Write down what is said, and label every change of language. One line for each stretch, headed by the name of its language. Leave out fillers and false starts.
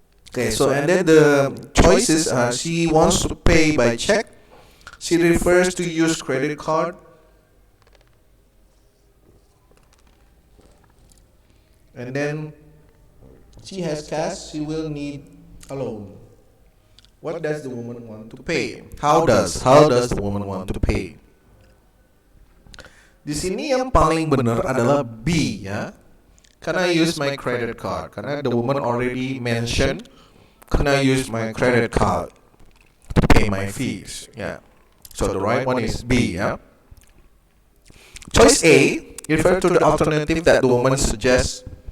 English: Okay, so and then the choices are she wants to pay by check, she refers to use credit card, and then she has cash, she will need a loan. What does the woman want to pay? How does the woman want to pay?
Indonesian: Di sini yang paling benar adalah B ya.
English: Can I use my credit card?
Indonesian: Karena
English: the woman already mentioned, can I use my credit card to pay my fees? Yeah. So the right one is B. Yeah. Choice A refers to the alternative that the woman suggests.